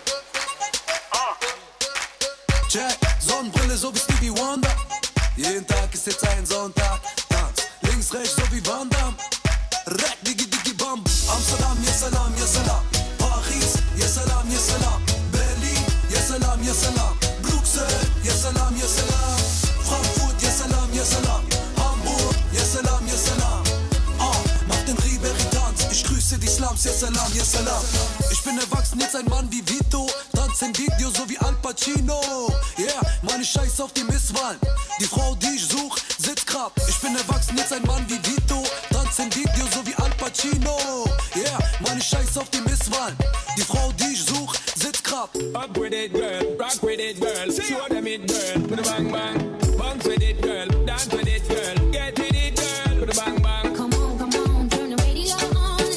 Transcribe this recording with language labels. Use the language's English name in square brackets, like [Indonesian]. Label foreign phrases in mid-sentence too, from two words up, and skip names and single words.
[German] Check, Sonnenbrille so wie Stevie Wonder. Jeden Tag ist jetzt ein Sonntag. Tanz, links, rechts so wie Van Damme. Rack, digi, digi, bam. [Arabic] Amsterdam, يا سلام، يا سلام. Paris, يا سلام، يا سلام. Berlin, يا سلام، يا سلام. Bruxelles, يا سلام، يا سلام. Frankfurt, يا سلام، يا سلام. Hamburg, يا سلام، يا سلام. [German] Mach den Ribéry-Tanz, ich grüße die Slums, [Arabic] يا سلام، يا سلام. [German] Ich bin erwachsen, jetzt ein Mann wie Vito. Tanz im Video so wie Al Pacino. Yeah, meine Scheiß auf die Misswahlen. Die Frau, die ich such, sitzt grad. Ich bin erwachsen, jetzt ein Mann wie Vito. Tanz im Video so wie Al Pacino. Yeah, meine Scheiß auf die Misswahlen. Die Frau, die ich such, sitzt grad. [English] Up with it, girl, rock with it, girl. Show them it, girl, with a bang bang. Bounce with it, girl, dance with it, girl. Get with it, girl, with a bang bang. Come on, turn the radio on.